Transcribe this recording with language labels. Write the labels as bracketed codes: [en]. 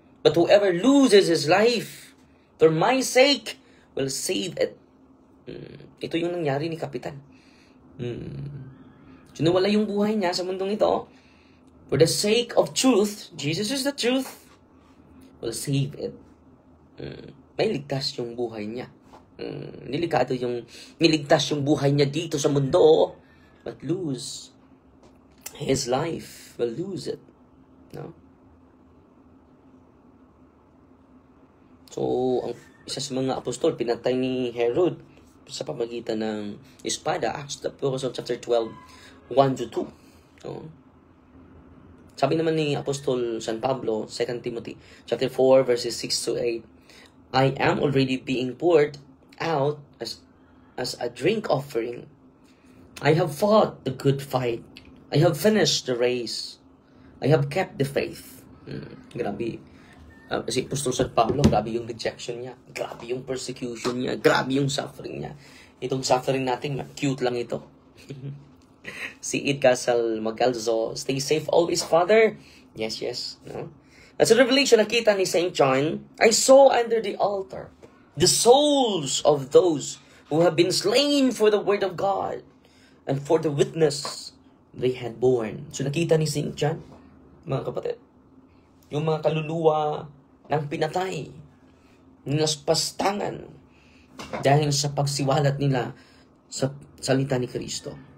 [en] But whoever loses his life for my sake will save it. [tl] Ito yung nangyari ni Kapitan. Sinawala yung buhay niya sa mundong ito. [en] For the sake of truth, Jesus is the truth, will save it. [tl] May ligtas yung buhay niya. Delikado yung niligtas yung buhay niya dito sa mundo, [en] but lose his life, will lose it. [tl] No? So, ang isa sa mga apostol, pinatay ni Herod sa pamagitan ng espada. [en] Acts chapter 12, 1-2. No? [tl] Sabi naman ni [en] Apostol San Pablo, 2 Timothy chapter 4, verses 6-8, I am already being poured out as a drink offering. I have fought the good fight. I have finished the race. I have kept the faith. [tl] Grabe. Si Apostol San Pablo, grabe yung rejection niya. Grabe yung persecution niya. Grabe yung suffering niya. Itong suffering natin, cute lang ito. [en] Si Id Casal Magalzo, stay safe always, Father. Yes. No? As a revelation, [tl] nakita ni [en] St. John, I saw under the altar the souls of those who have been slain for the word of God and for the witness they had borne. [tl] So nakita ni St. John, mga kapatid, yung mga kaluluwa ng pinatay, nilaspastangan dahil sa pagsiwalat nila sa salita ni Kristo.